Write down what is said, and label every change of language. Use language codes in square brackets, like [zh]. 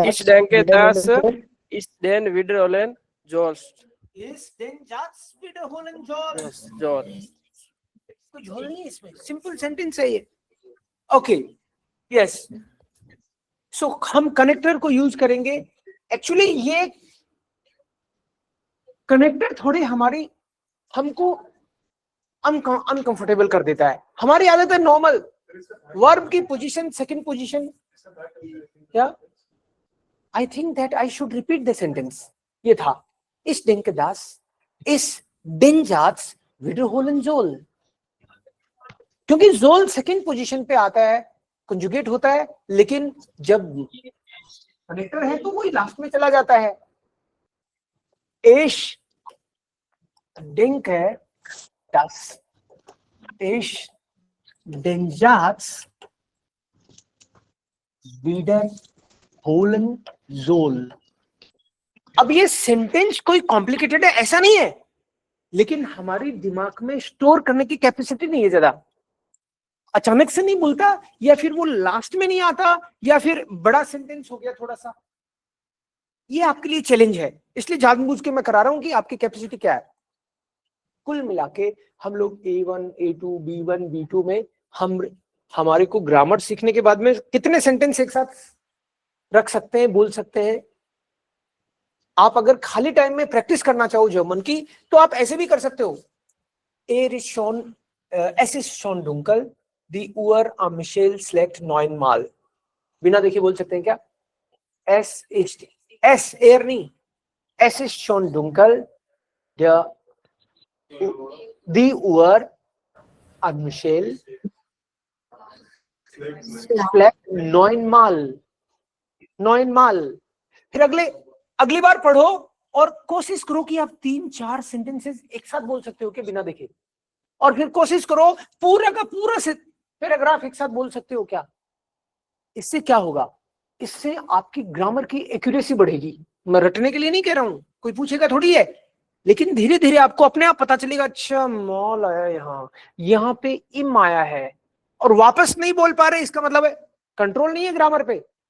[de] Ich denke, dass ich den wiederholen sollst. Ich den Satz wiederholen soll. Soll. [hi] कोई झोल नहीं इसमें, simple sentence है ये. Okay, yes. सो हम कनेक्टर को यूज करेंगे. एक्चुअली ये कनेक्टर थोड़ी हमको अनकंफर्टेबल कर देता है. हमारी आदत है नॉर्मल वर्ब की पोजीशन, सेकंड पोजीशन. [en] या I think that I should repeat the sentence. [hi] ये था [de] Ich denke, dass ich den Satz wiederholen soll. [hi] क्योंकि जोल सेकंड पोजीशन पे आता है, कंजुगेट होता है, लेकिन जब कनेक्टर है तो वही लास्ट में चला जाता है. [de] Ich denke, dass ich den Satz wiederholen soll. [hi] अब ये सेंटेंस कोई कॉम्प्लिकेटेड है ऐसा नहीं है, लेकिन हमारी दिमाग में स्टोर करने की कैपेसिटी नहीं है ज्यादा. अचानक से नहीं बोलता, या फिर वो लास्ट में नहीं आता, या फिर बड़ा सेंटेंस हो गया थोड़ा सा. ये आपके लिए चैलेंज है, इसलिए जानबूझ के मैं करा रहा हूं कि आपकी कैपेसिटी क्या है. कुल मिला के हम लोग A1, A2, B1, B2 में हमारे को ग्रामर सीखने के बाद में कितने सेंटेंस एक साथ रख सकते हैं, बोल सकते हैं. आप अगर खाली टाइम में प्रैक्टिस करना चाहो जर्मन की, तो आप ऐसे भी कर सकते हो. [de] Es ist schon dunkel, die Uhr am Michel schlägt 9 Mal. [hi] बिना देखे बोल सकते हैं क्या? [de] Es air [hi] नहीं. [de] Es ist schon dunkel, die Uhr am Michel schlägt 9 Mal. 9 Mal. [hi] फिर अगली बार पढ़ो और कोशिश करो कि आप 3-4 सेंटेंसेस एक साथ बोल सकते हो कि बिना देखे, और फिर कोशिश करो पूरा का पूरा पैराग्राफ एक साथ बोल सकते हो क्या. इससे क्या होगा? इससे आपकी ग्रामर की एक्यूरेसी बढ़ेगी. मैं रटने के लिए नहीं कह रहा हूं, कोई पूछेगा थोड़ी है, लेकिन धीरे धीरे आपको अपने आप पता चलेगा, अच्छा मॉल आया, यहाँ पे इम आया है, और वापस नहीं बोल पा रहे, इसका मतलब है कंट्रोल नहीं है ग्रामर पे.